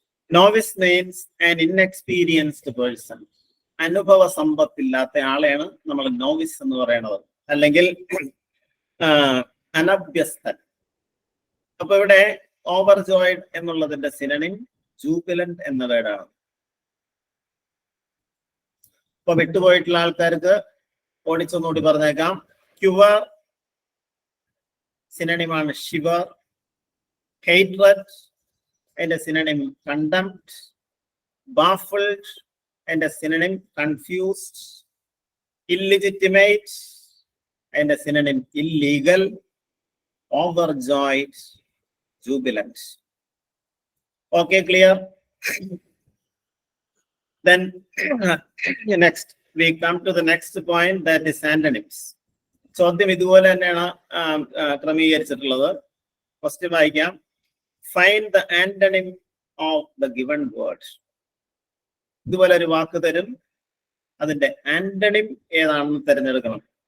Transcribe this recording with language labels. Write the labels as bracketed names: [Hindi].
[English] Novice means an inexperienced person. [Malayalam] അനുഭവ സമ്പത്തില്ലാത്ത ആളെയാണ് നമ്മൾ novice എന്ന് പറയുന്നത്, അല്ലെങ്കിൽ അനഭ്യസ്തൻ. അപ്പൊ ഇവിടെ ഓവർജോയ്ഡ് എന്നുള്ളതിന്റെ സിനണിം ജൂബിലന്റ് എന്ന വേർഡാണ്. ഇപ്പൊ വിട്ടുപോയിട്ടുള്ള ആൾക്കാർക്ക് ഓടിച്ചൊന്നുകൂടി പറഞ്ഞേക്കാം. Cure സിനണിമാണ് shiver. ഹേറ്റ്രഡ് അതിന്റെ സിനണിം കണ്ടംപ്റ്റ്. ബാഫിൾഡ് അതിന്റെ സിനണിം കൺഫ്യൂസ്ഡ്. ഇല്ലിജിറ്റിമേറ്റ് അതിന്റെ synonym illegal. [English] Overjoyed, jubilant. Okay, clear? Then next we come to the next point, that is antonyms. [Malayalam] ചോദ്യം ഇതുപോലെ തന്നെയാണ് ക്രമീകരിച്ചിട്ടുള്ളത്. ഫസ്റ്റ് വായിക്കാം. [English] Find the antonym of the given word. [Malayalam] ഇതുപോലെ ഒരു വാക്ക് തരും, അതിന്റെ ആന്റണിം ഏതാണെന്ന് തിരഞ്ഞെടുക്കണം.